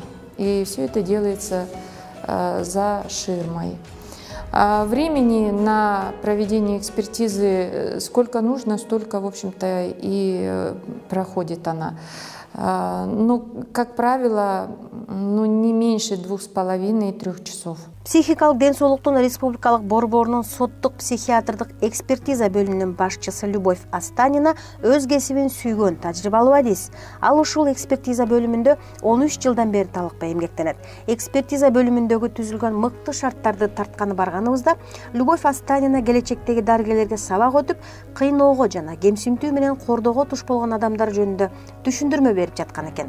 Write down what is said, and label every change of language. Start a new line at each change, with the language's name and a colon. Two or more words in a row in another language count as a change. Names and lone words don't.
Russian: И все это делается за ширмой. Времени на проведение экспертизы сколько нужно, столько, в общем-то, и проходит она. Ну, как правило, не меньше 2,5-3 часов.
Kyrgyz: Психикалык ден соолуктун республикалык борборунун соттук психиатрдык экспертиза бөлүмүнүн башчысы Любовь Астанина өз кесибин сүйгөн тажрыйбалуу адис. Ал ушул экспертиза бөлүмүндө 13 жылдан бери талыкпай эмгектенет. Экспертиза бөлүмүндөгү түзүлгөн мыкты шарттарды тартканы барганыбызда Любовь Астанина келечектеги дарыгерлерге сабак өтүп, кыйноого жана кемсинтүү менен кордоого туш болгон адамдар жөнүндө түшүндүрмө берип жаткан экен.